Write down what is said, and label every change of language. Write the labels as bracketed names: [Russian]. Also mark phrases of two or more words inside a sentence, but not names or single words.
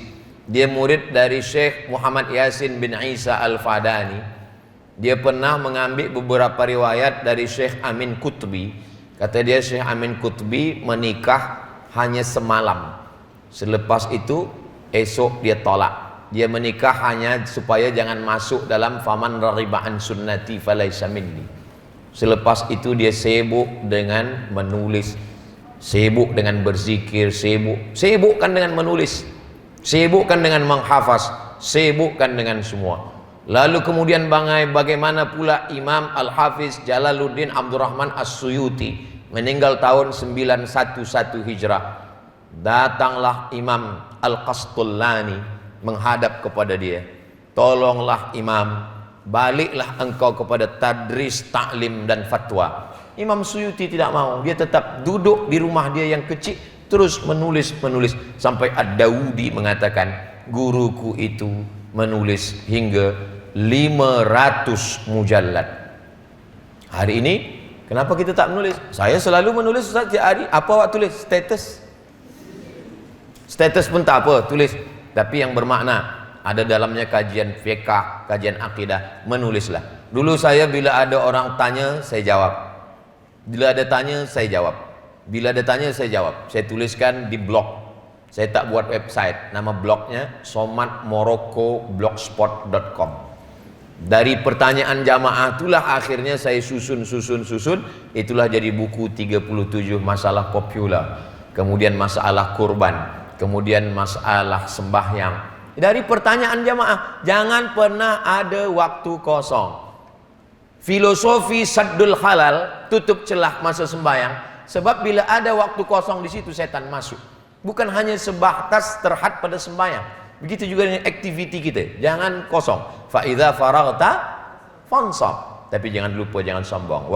[Malay] Dia murid dari Syekh Muhammad Yasin bin Isa Al-Fadani. Dia pernah mengambil beberapa riwayat dari Syekh Amin Qutbi. Kata dia Syekh Amin Qutbi menikah hanya semalam. Selepas itu esok dia tolak. Dia menikah hanya supaya jangan masuk dalam [Arabic] فمن رغب عن سنتي فليس مني. [Malay] Selepas itu dia sibuk dengan menulis, sibuk dengan berzikir, sibukkan dengan menulis, sibukkan dengan menghafaz, sibukkan dengan semua. Lalu kemudian bagaimana pula Imam Al-Hafiz Jalaluddin Abdurrahman As-Suyuti meninggal tahun 911 Hijrah. Datanglah Imam Al-Qastullani menghadap kepada dia, tolonglah Imam, baliklah engkau kepada tadris, taklim dan fatwa. Imam Suyuti tidak mau, dia tetap duduk di rumah dia yang kecil, terus menulis sampai Ad-Dawudi mengatakan, guruku itu menulis hingga 500 mujallad. Hari ini kenapa kita tak menulis? Saya selalu menulis Ustaz tiap hari. Apa awak tulis? Status pun tak apa, tulis. Tapi yang bermakna, ada dalamnya kajian fiqh, kajian akidah, menulislah. Dulu saya bila ada orang tanya, saya jawab. Bila ada tanya, saya jawab. Bila ada tanya, saya jawab. Saya tuliskan di blog. Saya tak buat website. Nama blognya somatmorocco.blogspot.com. Dari pertanyaan jamaah itulah akhirnya saya susun. Itulah jadi buku 37 masalah popular. Kemudian masalah kurban. Kemudian masalah sembahyang. Dari pertanyaan jamaah, jangan pernah ada waktu kosong. Filosofi [Arabic] سد الحلال, [Malay] tutup celah masa sembahyang. Sebab bila ada waktu kosong di situ setan masuk. Bukan hanya sebatas terhad pada sembahyang. Begitu juga dengan aktiviti kita. Jangan kosong. [Arabic] فإذا فرغت فانصب. [Malay] Tapi jangan lupa, jangan sombong.